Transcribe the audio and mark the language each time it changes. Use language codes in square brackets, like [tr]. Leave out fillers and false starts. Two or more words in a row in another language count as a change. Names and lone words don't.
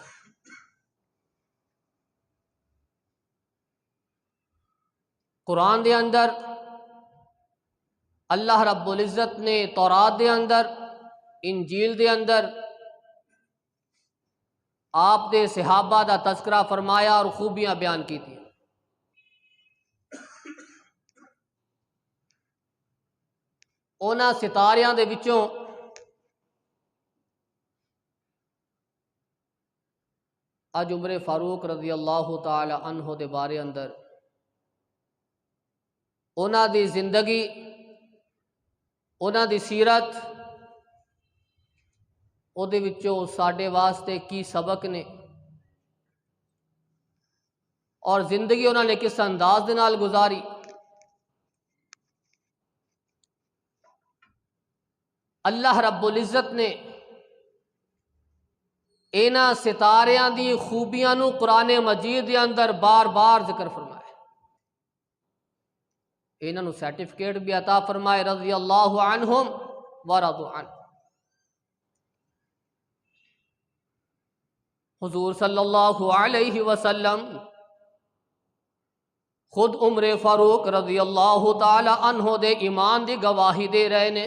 [pa] قرآن دے اندر اللہ رب العزت نے تورات دے اندر، انجیل دے اندر آپ دے صحابہ دا تذکرہ فرمایا [ur] اور خوبیاں بیان کی تھی۔ [pa] اونا ستاریاں دے وچوں اج عمر فاروق [ar] رضی اللہ تعالی عنہ [pa] دے بارے اندر اونا دی زندگی، اونا دی سیرت، او دے وچوں ساڈے واسطے کی سبق نے، اور زندگی انہوں نے کس انداز دے نال گزاری۔ اللہ رب العزت نے اینا ستاریاں دی خوبیاں نو قرآن مجید دے اندر بار بار ذکر فرمایا۔ [ur] انہوں نے سرٹیفکیٹ بھی عطا فرمائے [ar] رضی اللہ عنہم ورضوا عنہ۔ [pa] حضور [ar] صلی اللہ علیہ وسلم [pa] خود عمر فاروق [ar] رضی اللہ تعالی عنہ [pa] دے ایمان دی گواہی دے رہے نے۔